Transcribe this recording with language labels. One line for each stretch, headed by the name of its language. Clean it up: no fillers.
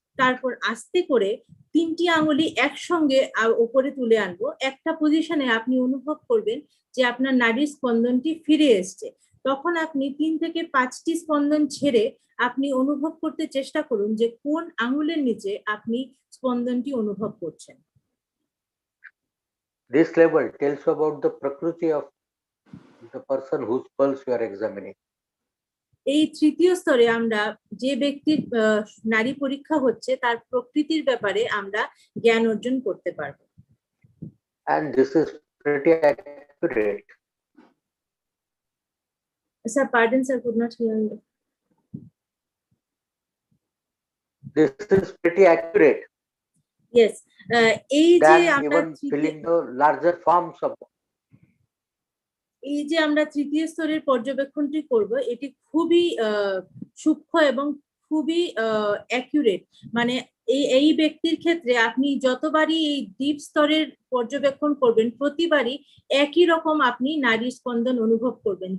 Bangla: তারপর আস্তে করে 3টি আঙুলি একসঙ্গে উপরে তুলে আনবো। একটা পজিশনে আপনি অনুভব করবেন যে আপনার নারীর স্পন্দনটি ফিরে এসছে। তখন আপনি 3 থেকে 5টি স্পন্দন ছেড়ে আপনি অনুভব করতে চেষ্টা করুন যে কোন আঙুলের নিচে আপনি স্পন্দনটি অনুভব করছেন।
English: This level tells you about the prakriti of the person whose pulse you are examining.
Bangla: এই তৃতীয় স্তরে আমরা যে ব্যক্তির নারী পরীক্ষা হচ্ছে তার প্রকৃতির ব্যাপারে আমরা জ্ঞান অর্জন করতে পারবো।
English: And this is pretty accurate. Sir, pardon, sir, could not hear you. This is pretty accurate. Yes.
Bangla: এই যে আমরা
English: even feeling the larger forms of
Bangla: এই যে আমরা তৃতীয় স্তরের পর্যবেক্ষণটি করব, এটি খুবই সূক্ষ্ম এবং খুবই অ্যাকুরেট। মানে এই ব্যক্তির ক্ষেত্রে আপনি যতবারই এই ডিপ স্তরের পর্যবেক্ষণ করবেন, প্রতিবারই একই রকম আপনি নারীর স্পন্দন অনুভব করবেন।